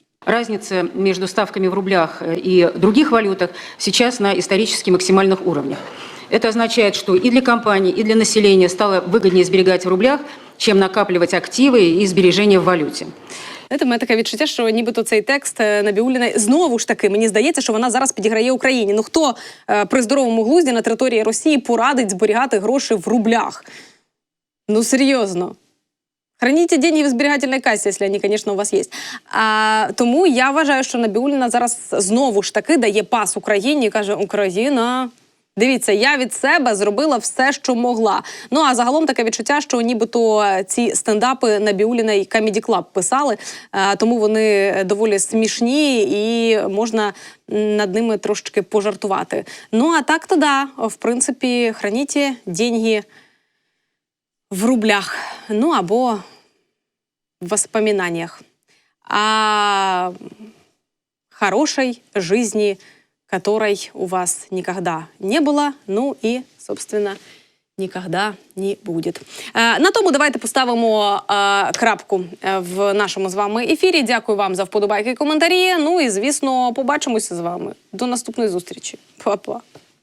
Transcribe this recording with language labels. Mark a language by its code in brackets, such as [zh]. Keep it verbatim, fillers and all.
[ru] Разница между ставками в рублях и других валютах сейчас на исторически максимальных уровнях. Это означает, что и для компаний, и для населения стало выгоднее сберегать в рублях, чем накапливать активы и сбережения в валюте. [uk] Знаєте, в мене таке відчуття, що нібито цей текст Набіуліної знову ж таки, мені здається, що вона зараз підіграє Україні. Ну хто е, при здоровому глузді на території Росії порадить зберігати гроші в рублях? Ну серйозно. [ru] Храніте деньги [uk] в зберігательній касі, якщо вони, звісно, у вас є. А, тому я вважаю, що Набіуліна зараз знову ж таки дає пас Україні і каже, Україна, дивіться, я від себе зробила все, що могла. Ну, а загалом таке відчуття, що нібито ці стендапи Набіуліна і Comedy Club писали, тому вони доволі смішні і можна над ними трошечки пожартувати. [ru] Ну, а так-то да, в принципі, храніте деньги в рублях, ну, або в воспоминаннях о хорошій житті, которой у вас никогда не было, ну и, собственно, никогда не будет. [uk] На тому давайте поставимо е, крапку в нашому з вами ефірі. Дякую вам за вподобайки і коментарі. Ну і, звісно, побачимося з вами. До наступної зустрічі. Па-па.